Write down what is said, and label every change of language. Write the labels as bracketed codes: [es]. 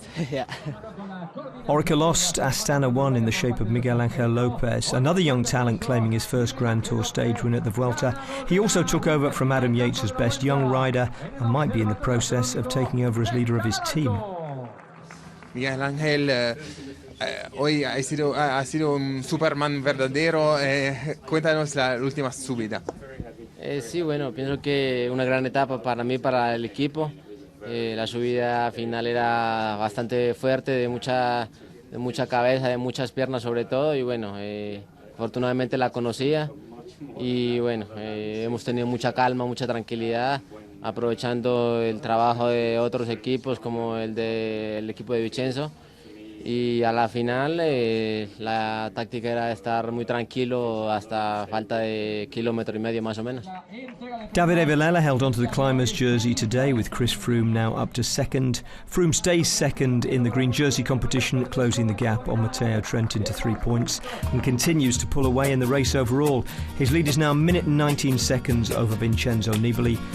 [en] Yeah. Orica lost, Astana won in the shape of Miguel Angel Lopez, another young talent claiming his first Grand Tour stage win at the Vuelta. He also took over from Adam Yates as best young rider and might be in the process of taking over as leader of his team. [es] Miguel Ángel, hoy ha sido un Superman verdadero. Cuéntanos la última subida. Sí, bueno, pienso que una gran etapa para mí, para el equipo. La subida final era bastante fuerte, de mucha cabeza, de muchas piernas sobre todo, y bueno, afortunadamente la conocía y bueno, hemos tenido mucha calma, mucha tranquilidad, aprovechando el trabajo de otros equipos como el del equipo de Vincenzo, y a la final la táctica era estar muy tranquilo hasta falta de 1,5 kilómetros más o menos. [en] David Villela held onto the climber's jersey today, with Chris Froome now up to second. Froome stays second in the green jersey competition, closing the gap on Matteo Trentin to 3 points, and continues to pull away in the race overall. His lead is now a minute and 19 seconds over Vincenzo Nibali.